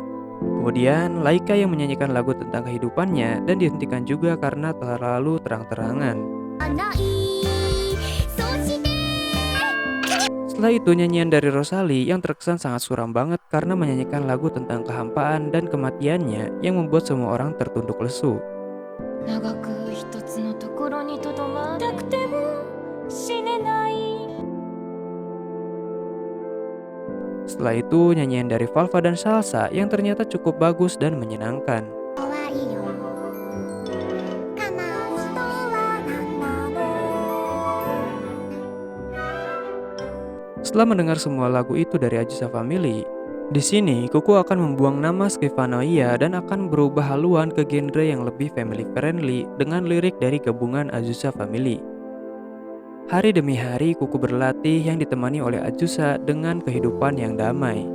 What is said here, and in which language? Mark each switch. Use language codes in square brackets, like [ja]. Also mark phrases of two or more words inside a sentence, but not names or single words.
[id] Kemudian Laika yang menyanyikan lagu tentang kehidupannya dan dihentikan juga karena terlalu terang-terangan. Setelah itu nyanyian dari Rosalie yang terkesan sangat suram banget karena menyanyikan lagu tentang kehampaan dan kematiannya yang membuat semua orang tertunduk lesu. [ja] 長く一つのところにとどまりたくても死ねない [id] Setelah itu nyanyian dari Valva dan Salsa yang ternyata cukup bagus dan menyenangkan. [ja] 怖いよ悲しとは何なの [id] Setelah mendengar semua lagu itu dari Ajusa Family, di sini Kuku akan membuang nama Skifanoia dan akan berubah haluan ke genre yang lebih [en] family friendly [id] dengan lirik dari gabungan Azusa Family. Hari demi hari Kuku berlatih yang ditemani oleh Azusa dengan kehidupan yang damai.